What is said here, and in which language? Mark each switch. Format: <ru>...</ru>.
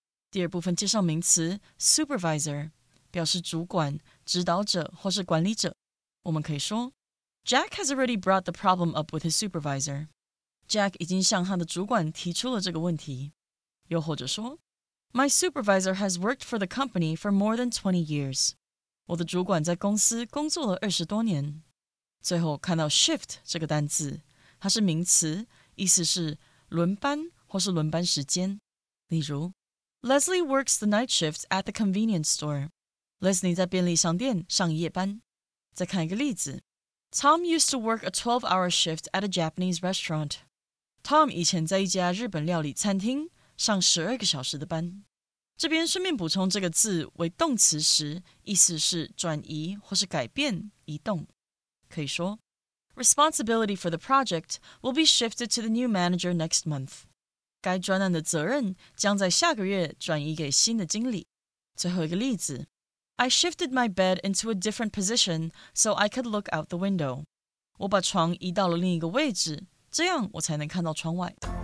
<zh>第二部分介绍名词 supervisor， 表示主管、指导者或是管理者。我们可以说</zh> <en>Jack has already brought the problem up with his supervisor.</en> <zh>Jack 已经向他的主管提出了这个问题。又或者说</zh> <en>My supervisor has worked for the company for more than 20 years.</en> <zh>我的主管在公司工作了20多年。最后看到 shift 这个单字，它是名词，意思是轮班或是轮班时间。</zh> <en>例如 Leslie works the night shift at the convenience store.</en> <zh>Leslie 在便利商店上夜班。再看一个例子</zh> <en>Tom used to work a 12-hour shift at a Japanese restaurant.</en> <zh>Tom 以前在一家日本料理餐厅上12个小时的班。这边顺便补充这个字为动词时，意思是转移或是改变、移动。可以说</zh> <en>Responsibility for the project will be shifted to the new manager next month.</en> <zh>该专案的责任将在下个月转移给新的经理。最后一个例子</zh> <en>I shifted my bed into a different position so I could look out the window.</en> <zh>我把床移到了另一个位置，这样我才能看到窗外。</zh>